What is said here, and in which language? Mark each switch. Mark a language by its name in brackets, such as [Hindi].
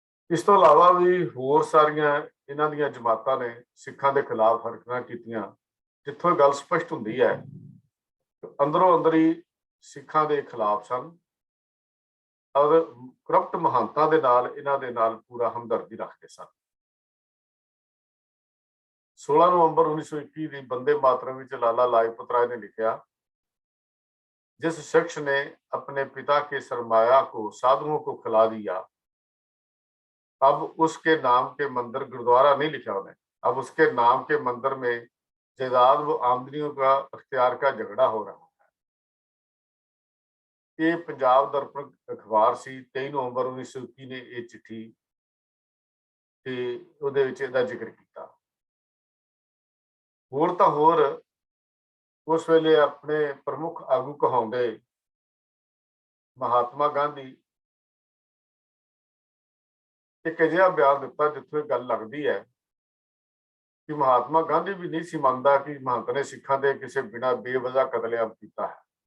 [Punjabi] ਇਸ ਤੋਂ ਇਲਾਵਾ ਵੀ ਹੋਰ ਸਾਰੀਆਂ ਇਹਨਾਂ ਦੀਆਂ ਜਮਾਤਾਂ ਨੇ ਸਿੱਖਾਂ ਦੇ ਖਿਲਾਫ ਹਰਕਤਾਂ ਕੀਤੀਆਂ, ਜਿੱਥੋਂ ਗੱਲ ਸਪਸ਼ਟ ਹੁੰਦੀ ਹੈ ਅੰਦਰੋਂ ਅੰਦਰ ਹੀ ਸਿੱਖਾਂ ਦੇ ਖਿਲਾਫ ਸਨ ਔਰ ਕਰਪਟ ਮਹੰਤਾਂ ਦੇ ਨਾਲ ਇਹਨਾਂ ਦੇ ਨਾਲ ਪੂਰਾ ਹਮਦਰਦੀ ਰੱਖਦੇ ਸਨ। 16 ਨਵੰਬਰ 1921 ਦੀ ਬੰਦੇ ਮਾਤਰਮ ਵਿੱਚ ਲਾਲਾ [Hindi] लाजपत राय ने लिखा, जिस शख्स ने अपने पिता के सरमाया को साधुओं को खिला दिया, अब उसके नाम के मंदिर, गुरुद्वारा नहीं लिखा उन्हें, अब उसके नाम के मंदिर में जायदाद व आमदनियों का अख्तियार का झगड़ा हो रहा है। [Punjabi] ये पंजाब दर्पण अखबार सी, 23 नवंबर 1921 ने ये चिट्ठी ते ਉਹਦੇ ਵਿੱਚ ਇਹਦਾ ਜ਼ਿਕਰ ਕੀਤਾ। ਹੋਰ ਤਾਂ ਹੋਰ ਉਸ ਵੇਲੇ ਆਪਣੇ ਪ੍ਰਮੁੱਖ ਆਗੂ ਕਹਾਉਂਦੇ ਮਹਾਤਮਾ ਗਾਂਧੀ ਇੱਕ ਅਜਿਹਾ ਬਿਆਨ ਦਿੱਤਾ ਜਿੱਥੇ ਗੱਲ ਲੱਗਦੀ ਹੈ ਕਿ ਮਹਾਤਮਾ ਗਾਂਧੀ ਵੀ ਨਹੀਂ ਸੀ ਮੰਨਦਾ ਕਿ ਮਹੰਤ ਨੇ ਸਿੱਖਾਂ ਦੇ ਕਿਸੇ ਬਿਨਾਂ ਬੇਵਜ੍ਹਾ ਕਤਲੇਆਮ ਕੀਤਾ ਹੈ।